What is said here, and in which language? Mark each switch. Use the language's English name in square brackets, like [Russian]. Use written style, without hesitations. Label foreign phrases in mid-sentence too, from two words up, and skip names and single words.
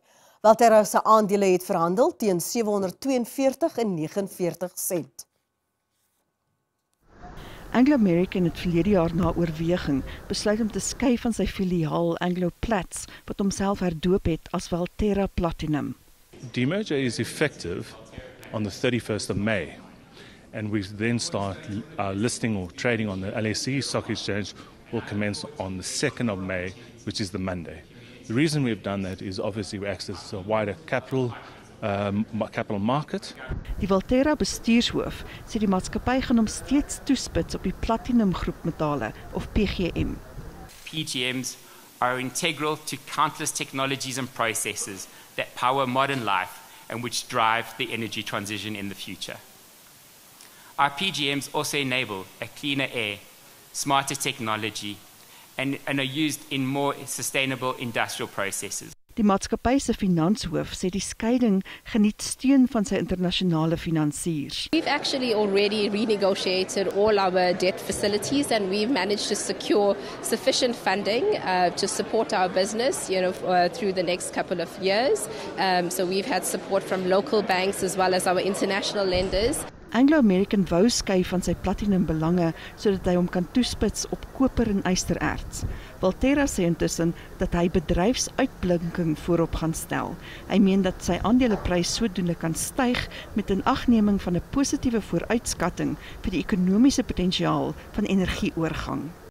[Afrikaans] Valterra se aandele het verhandel teen R742.49. Anglo-American het verlede jaar na oorweging besluit om te skei van sy filiaal Anglo Plats, wat homself herdoop het as Valterra Platinum. [English] Demerger is effective on the 31st of May, and we then start listing or trading on the LSE Stock Exchange will commence on the 2nd of May, which is the Monday. The reason we've done that is obviously we access a wider capital market. [Afrikaans] Die Valterra bestuurshoof sê die maatskappy gaan hom steeds toespits op die platinum groepmetale of PGM. [English] PGMs are integral to countless technologies and processes that power modern life and which drive the energy transition in the future. Our PGMs also enable a cleaner air, smarter technology, and are used in more sustainable industrial processes. [Afrikaans] Die maatskappy se finanshoof sê die skeiding geniet steun van sy internasionale finansiers. [English] We've actually already renegotiated all our debt facilities, and we've managed to secure sufficient funding to support our business, through the next couple of years. So we've had support from local banks as well as our international lenders. [Afrikaans] Anglo-American wou skei van sy platinum belange sodat hy hom kan toespits op koper en ystererts. Valterra sê intussen dat hy bedryfsuitblinking voorop gaan stel. Hy meen dat sy aandeleprys sodoende kan styg met inagneming van 'n positiewe vooruitskatting vir die ekonomiese potensiaal van energieoorgang.